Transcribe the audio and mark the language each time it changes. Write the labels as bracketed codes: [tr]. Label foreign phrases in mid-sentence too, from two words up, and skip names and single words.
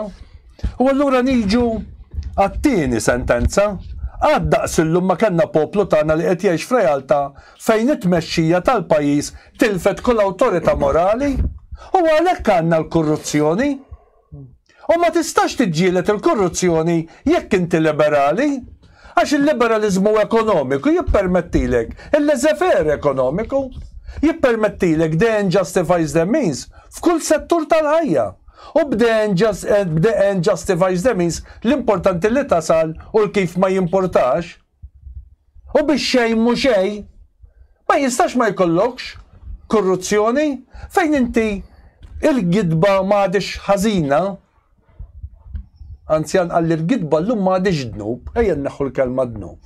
[mt] U allura niġu għat-tieni sentenza, għad daqsillum ma kellna poplu tagħna li qed jgħix f'realtà fejn it-tmexxija tal-pajjiż tilfet kull awtorità morali u għalhekk għandna l-korruzzjoni. U ma tistax tiġġieled il-korruzzjoni jekk inti liberali, għax il-liberalizmu ekonomiku jippermettilek, il-laissez-faire ekonomiku jippermettilek [en] the end justifies the means [mt] f'kull settur tal-ħajja. U b'den [en] justifies the means [mt] l-importanti li tasal u l-kif ma jimportax. U biex xejn mu xejn ma jistax ma jkollokx korruzzjoni fejn inti il-gidba m'għadix ħażina. Anzjan għalli l-gidba l-lum m'għadix dnub, ejja neħu l-kelma dnub.